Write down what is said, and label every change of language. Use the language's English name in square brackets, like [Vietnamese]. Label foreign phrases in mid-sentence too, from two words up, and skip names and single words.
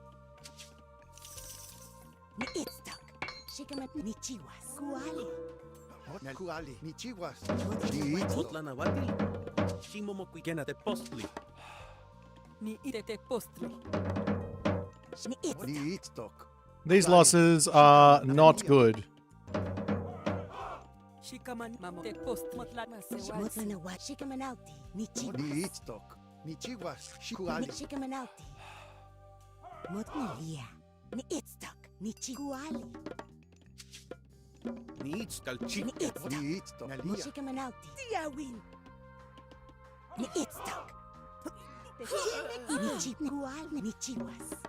[Nahuatl languages] Ni itztok. Shikamat ni chiwas. Kuali. Na kuali. Ni chihuas. Ni itztok. Motlanawati. Shimomokuikena postli. Ni itete postli. Ni itztok. Ni itztok. [English] These losses are not good. [Nahuatl languages] Shikaman mamo te post motla masewalsi. Motlana wat. Shikamanauti. Ni chiwas. Ni itztok. Ni chihuas. Kuali. Ni shikamanauti. Motnalia. Ni itztok. Ni chikuali. Niits Ni kalchiket. itztok. Ni itztok. Ni Nalia. shikamanauti. Tiawin. Ni itztok. Ni chikuali. Ni chiwas.